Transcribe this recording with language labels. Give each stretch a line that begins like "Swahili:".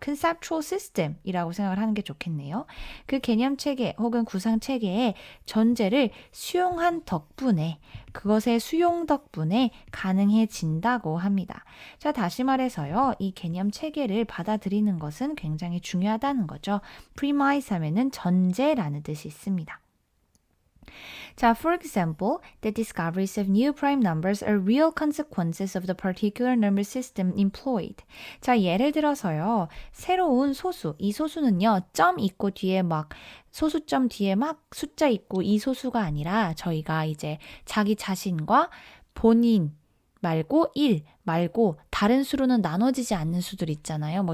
Korean: conceptual system이라고 생각을 하는 게 좋겠네요. 그 개념 체계 혹은 구상 체계의 전제를 수용한 덕분에 그것의 수용 덕분에 가능해진다고 합니다. 자, 다시 말해서요. 이 개념 체계를 받아들이는 것은 굉장히 중요하다는 거죠. premise 하면은 전제라는 뜻이 있습니다. 자,
English: for example, the discoveries of new prime numbers are real consequences of the particular number system employed.
Korean: 자, 예를 들어서요. 새로운 소수, 이 소수는요. 점 있고 뒤에 소수점 뒤에 숫자 있고 이 소수가 아니라 저희가 이제 자기 자신과 본인 말고 1 말고 다른 수로는 나눠지지 않는 수들 있잖아요.